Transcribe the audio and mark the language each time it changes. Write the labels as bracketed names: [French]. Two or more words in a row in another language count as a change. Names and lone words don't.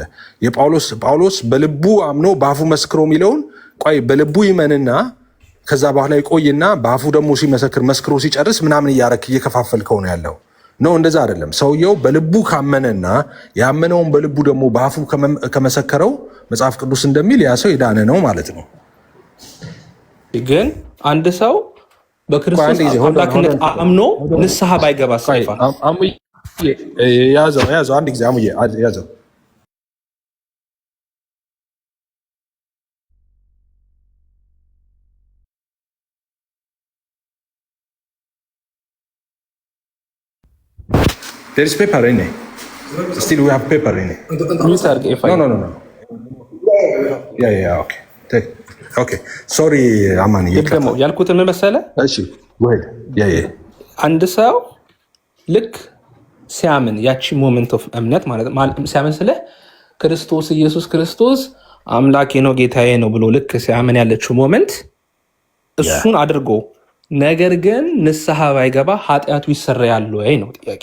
[Amharic] ጳውሎስ በልቡ አምኖ በአፉ መስክሮ የሚለውን ቆይ በልቡ ይመንና ከዛ በኋላ ይቆይና በአፉ ደግሞ ሲመሰክር መስክሮ ሲጨርስ ምናምን እያረክ እየከፋፈልከው ነው ያለው። ነው እንደዛ አይደለም። ሰውየው በልቡ ካመነና ያመነውን በልቡ ደግሞ በአፉ ከመሰከረው መጽሐፍ ቅዱስ እንደሚል ያ ሰው የዳነ ነው ማለት ነው። ግን አንድ ሰው በክርስቶስ አምላክነት አምኖ ንስሐ ባይገባ ሰይፋ ያዘው አንድ ጊዜ አሙዬ ያዘው። [English] There is paper in it. Still we have paper in it. No. Yeah. Okay. Sorry, Amani. [Amharic] ያልኩት ምን መሰለህ? [English] እሺ go ahead. Yeah. [Amharic] አንድ ሰው ልክ ሲያምን ያቺ [English] moment of [Amharic] እምነት ማለት ሲያምን ስለ ክርስቶስ ኢየሱስ ክርስቶስ አምላኬ ነው ጌታዬ ነው ብሎ ልክ ሲያምን ያለችው ሞመንት እሱን አድርጎ ነገር ግን ንስሐ ባይገባ ኃጢአቱ ይሰረያል ወይ ነው ጥያቄ።